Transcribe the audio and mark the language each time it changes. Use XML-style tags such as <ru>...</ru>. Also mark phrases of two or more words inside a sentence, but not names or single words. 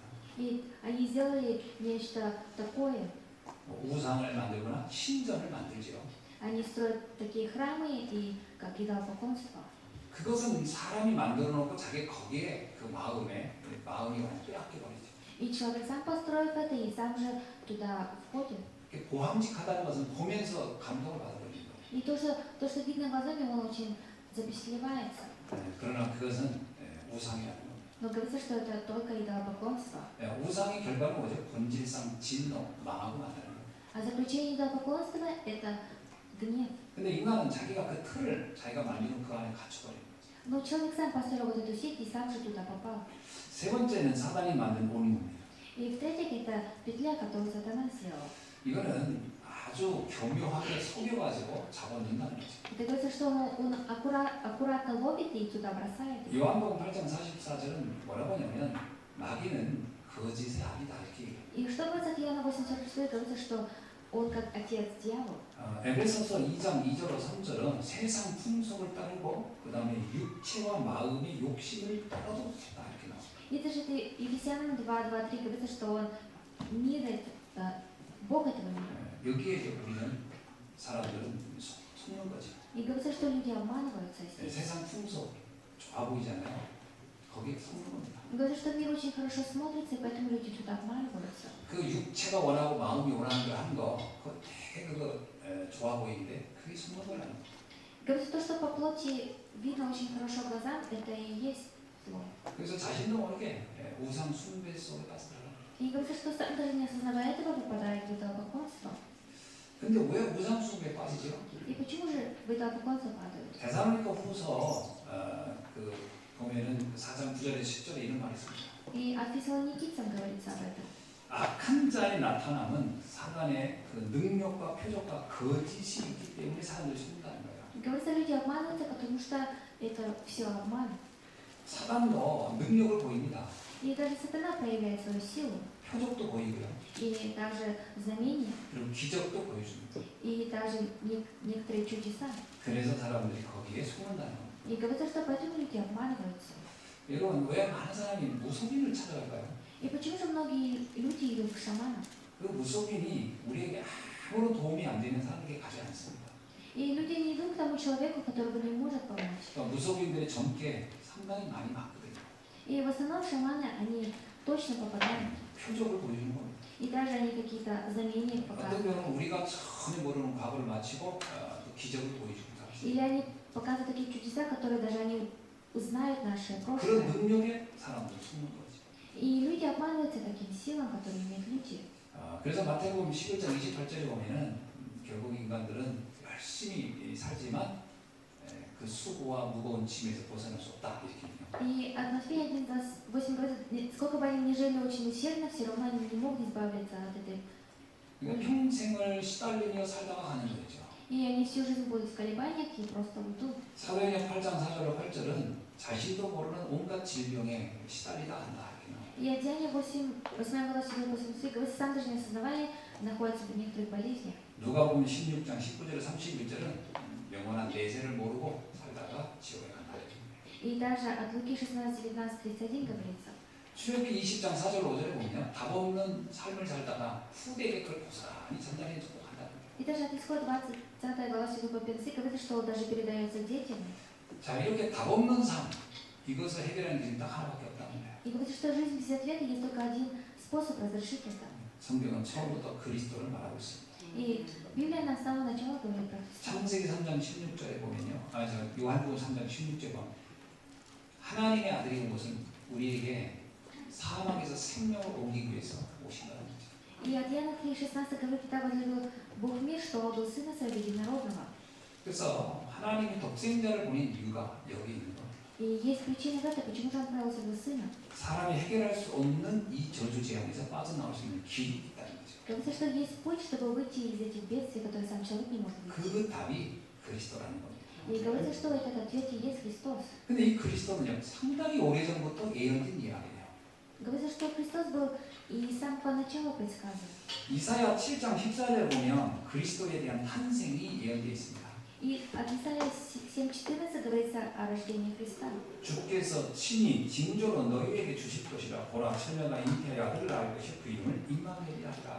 <ru>И они сделали нечто такое.</ru> <ko>우상을 만들거나 신전을 만들죠.</ko> <ru>Они строят такие храмы и как идолопоклонство.</ru> <ko>그것은 사람이 만들어 놓고 자기 거기에 그 마음이 완전 빼앗겨 버리죠.</ko> <ru>И человек сам построив это и сам же туда входит.</ru> <ko>보함직하다는 것은 보면서 감동을 받아버리는 거예요.</ko> <ru>И то, что видно глазами, он очень запечатлевается.</ru> <ko>그러나 그것은 우상이라는 겁니다.</ko> <ru>Но говорится, что это только идолопоклонство.</ru> <ko>우상의 결과는 뭐죠? 본질상 진노, 망하고 만다는 거예요.</ko> <ru>А заключение идолопоклонства – это гнев.</ru> <ko>근데 인간은 자기가 그 틀을 자기가 만드는 그 안에 갇혀버려요.</ko> <ru>Но человек сам построил вот эту сеть и сам же туда попал.</ru> <ko>세 번째는 사단이 만든 온유입니다.</ko> <ru>И в-третьих, это петля, которую сатана сделал.</ru> <ko>이거는 아주 교묘하게 속여가지고 잡아넣는다는 거죠.</ko> <ru>Это говорится, что он аккуратно ловит и туда бросает.</ru> <ko>요한복음 8장 44절은 뭐라고 하냐면 마귀는 거짓의 아비다 이렇게 얘기해요.</ko> <ru>И что говорится от Иоанна 8:46, говорится, что он как отец дьявол.</ru> <ko>에베소서 2장 2절로 3절은 세상 풍속을 따르고 그 다음에 육체와 마음의 욕심을 따라도 했다 이렇게 나와요.</ko> <ru>И даже Ефесянам 2:2-3 говорится, что он мирит Бог этого мира.</ru> <ko>여기에 이제 우리는 사람들은 속는 거죠.</ko> <ru>И говорится, что люди обманываются здесь.</ru> <ko>세상 풍속 좋아 보이잖아요. 거기에 속는 겁니다.</ko> <ru>Говорится, что мир очень хорошо смотрится, и поэтому люди туда обманываются.</ru> <ko>그 육체가 원하고 마음이 원하는 걸 한 거, 그거 되게 그거 좋아 보이는데 그게 속는 거라는 거예요.</ko> <ru>Говорится, то, что по плоти видно очень хорошо глазам, это и есть зло.</ru> <ko>그래서 자신도 모르게 우상 숭배 속에 빠져들어요.</ko> <ru>И говорится, что сам даже не осознавая этого, попадает в идолопоклонство.</ru> <ko>근데 왜 우상 숭배에 빠지죠?</ko> <ru>И почему же в идолопоклонство падают?</ru> <ko>데살로니가 후서 그 보면은 4장 9절에 10절에 이런 말이 있습니다.</ko> <ru>И от фессалоникийцам говорится об этом.</ru> <ko>악한 자의 나타남은 사단의 그 능력과 표적과 거짓이 있기 때문에 사람들이 속는다는 거예요.</ko> <ru>Говорится, люди обманываются, потому что это все обман.</ru> <ko>사단도 능력을 보입니다.</ko> <ru>И даже сатана проявляет свою силу.</ru> <ko>표적도 보이고요.</ko> <ru>И также знамения,</ru> <ko>그리고 기적도 보여줍니다.</ko> <ru>и даже некоторые чудеса.</ru> <ko>그래서 사람들이 거기에 속는다는 거예요.</ko> <ru>И говорится, что поэтому люди обманываются.</ru> <ko>여러분 왜 많은 사람이 무속인을 찾아갈까요?</ko> <ru>И почему же многие люди идут к шаманам?</ru> <ko>그 무속인이 우리에게 아무런 도움이 안 되는 사람에게 가지 않습니다.</ko> <ru>И люди не идут к тому человеку, который не может помочь.</ru> <ko>그러니까 무속인들의 점괘 상당히 많이 많거든요.</ko> <ru>И в основном шаманы, они точно попадают.</ru> <ko>표적을 보여주는 겁니다.</ko> <ru>И даже они какие-то знамения</ru> <ko>어떤</ko> <ru>показывают.</ru> <ko>경우는 우리가 전혀 모르는 과거를 마치고 또 기적을 보여줍니다.</ko> <ru>Или они показывают такие чудеса, которые даже они узнают наше</ru> <ko>그런</ko> <ru>прошлое.</ru> <ko>능력에 사람들을 속는 거죠.</ko> <ru>И люди обманываются таким силам, которые имеют люди.</ru> <ko>그래서 마태복음 11장 28절에 보면은 결국 인간들은 열심히 살지만 그 수고와 무거운 짐에서 벗어날 수 없다 이렇게 얘기해요.</ko> <ru>И от Матфея 1:28 говорит, сколько бы они ни жили очень усердно, все равно они не могут избавиться от этой.</ru> <ko>그러니까 평생을 시달리며 살다가 가는 거죠.</ko> <ru>И они всю жизнь будут в колебаниях и просто уйдут.</ru> <ko>사도행전 8장 4절로 8절은 자신도 모르는 온갖 질병에 시달리다 간다 이렇게 나와요.</ko> <ru>И Деяния 8 глава 7-8 говорит, сам даже не осознавали, находятся в некоторых болезнях.</ru> <ko>누가복음 16장 19절에 31절은 영원한 내세를 모르고 살다가 지옥에 간다 이렇게.</ko> <ru>И даже от Луки 16:19-31 говорится.</ru> <ko>출애굽기 20장 4절 5절에 보면 답 없는 삶을 살다가 후대에게 그걸 고스란히 전달해 주고 간다는 거예요.</ko> <ru>И даже от Исхода 20 глава 7-5 говорится, что даже передается детям.</ru> <ko>자, 이렇게 답 없는 삶 이것을 해결하는 길이 딱 하나밖에 없다는 거예요.</ko> <ru>И говорится, что жизнь без ответа есть только один способ разрешить это.</ru> <ko>성경은 처음부터 그리스도를 말하고 있습니다.</ko> <ru>И Библия нам с самого начала говорит про Христа.</ru> <ko>창세기 3장 16절에 보면요. 요한복음 3장 16절에 보면 하나님의 아들이 온 것은 우리에게 사망에서 생명을 옮기기 위해서 오신다는 거죠.</ko> <ru>И от Иоанна 3:16 говорит, так возлюбил Бог мир, что отдал Сына Своего Единородного.</ru> <ko>그래서 하나님이 독생자를 보낸 이유가 여기 있는 거예요.</ko> <ru>И есть причина в этом, почему же Он отправил Своего Сына.</ru> <ko>사람이 해결할 수 없는 이 저주 재앙에서 빠져나올 수 있는 길이 있다는 거죠.</ko> <ru>Говорится, что есть путь, чтобы выйти из этих бедствий, которые сам человек не может выйти.</ru> <ko>그 답이 그리스도라는 겁니다.</ko> <ru>И говорится, что этот ответ и есть Христос.</ru> <ko>근데 이 그리스도는요 상당히 오래전부터 예언된 이야기예요.</ko> <ru>Говорится, что Христос был и с самого начала предсказан.</ru> <ko>이사야 7장 14절에 보면 그리스도에 대한 탄생이 예언되어 있습니다.</ko> <ru>И от Исаия 7:14 говорится о рождении Христа.</ru> <ko>주께서 친히 징조로 너희에게 주실 것이라 보라 처녀가 잉태하여 아들을 낳을 것이 그 이름을 임마누엘이라 하리라.</ko>